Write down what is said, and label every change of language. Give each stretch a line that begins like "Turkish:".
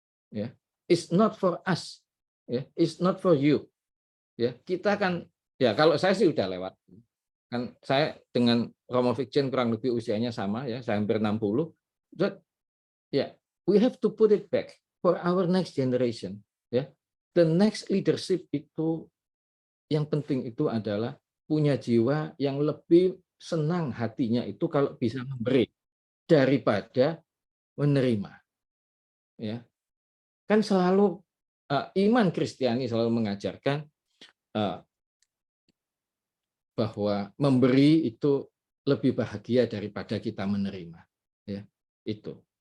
English: Ya, it's not for us, ya, it's not for you.
Indonesian: Ya, kita kan, ya kalau saya sih udah lewat. Kan saya dengan Romo Vikjen kurang lebih usianya sama, ya, saya hampir 60.
English: But ya, we have to put it back for our next generation.
Indonesian: Ya,
English: the next leadership
Indonesian: itu yang penting itu adalah punya jiwa yang lebih senang hatinya itu kalau bisa memberi daripada menerima. Ya, kan selalu iman Kristiani selalu mengajarkan bahwa memberi itu lebih bahagia daripada kita menerima. Ya, itu.